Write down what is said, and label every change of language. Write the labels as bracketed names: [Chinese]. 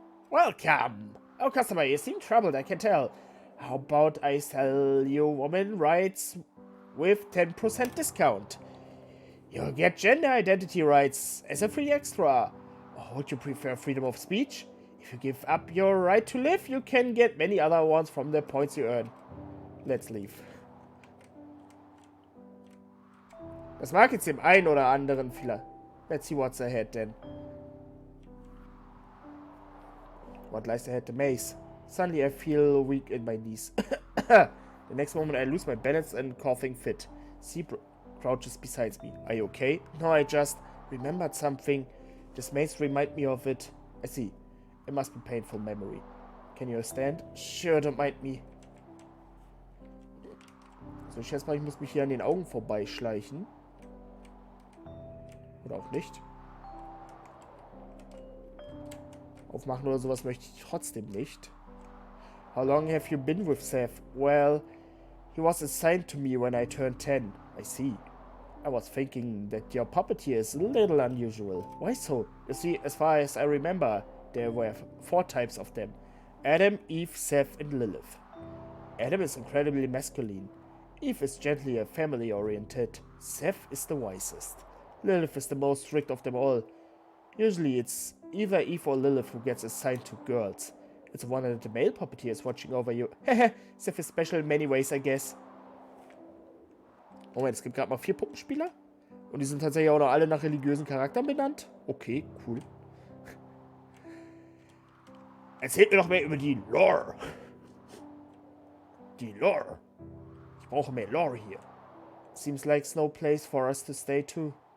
[English] Welcome! Oh, customer, you seem troubled, I can tell. How about I sell you woman rights with 10% discount? You'll get gender identity rights as a free extra. Or would you prefer freedom of speech? If you give up your right to live, you can get many other ones from the points you earn. Let's leave. [German] Das mag jetzt dem einen oder anderen vielleicht. [English] Let's see what's ahead then. What lies ahead? The maze. Suddenly I feel weak in my knees. The next moment I lose my balance and coughing fit. Sea crouches beside me. Are you okay? No, I just remembered something. This maze reminds me of it. I see. It must be painful memory. Can you stand? Sure, don't mind me. [German] So, ich schätze mal, ich muss mich hier an den Augen vorbeischleichen. Oder auch nicht. Aufmachen oder sowas möchte ich trotzdem nicht. [English] How long have you been with Seth? Well, he was assigned to me when I turned 10. I see. I was thinking that your puppet here is a little unusual. Why so? You see, as far as I remember, there were 4 types of them. Adam, Eve, Seth, and Lilith. Adam is incredibly masculine. Eve is gently and family-oriented. Seth is the wisest. Lilith is the most strict of them all. Usually it's either Eve or Lilith who gets assigned to girls. It's a wonder that the male puppeteer is watching over you. Hehe, Seth is special in many ways, I guess. [German] Moment, es gibt gerade mal 4 Puppenspieler? Und die sind tatsächlich auch noch alle nach religiösen Charakteren benannt? Okay, cool. Erzählt mir doch mehr über die Lore. Die Lore. Ich brauche mehr Lore hier. [English] Seems like no place for us to stay too.